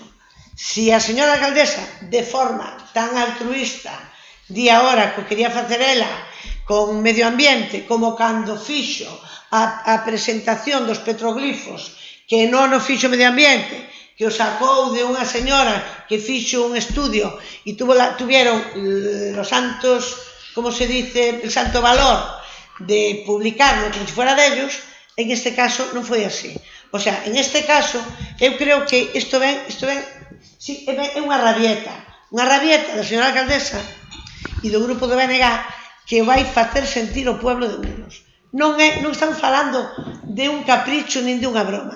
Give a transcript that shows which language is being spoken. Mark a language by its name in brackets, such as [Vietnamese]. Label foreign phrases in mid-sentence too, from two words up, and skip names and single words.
[Galician] Si a señora alcaldesa, de forma tan altruista, di agora que quería facer ela con medio ambiente, como cando fixo a presentación dos petroglifos, que non o fixo medio ambiente, que o sacou de unha señora que fixo un estudio e [Spanish] tuvieron los santos, como se dice, el santo valor de publicarlo como se fuera dellos. [Galician] En este caso non foi así. O sea, en este caso, eu creo que isto é unha rabieta da señora alcaldesa e do grupo do BNG que vai facer sentir o pueblo de Muros. Non estamos falando de un capricho nin de unha broma.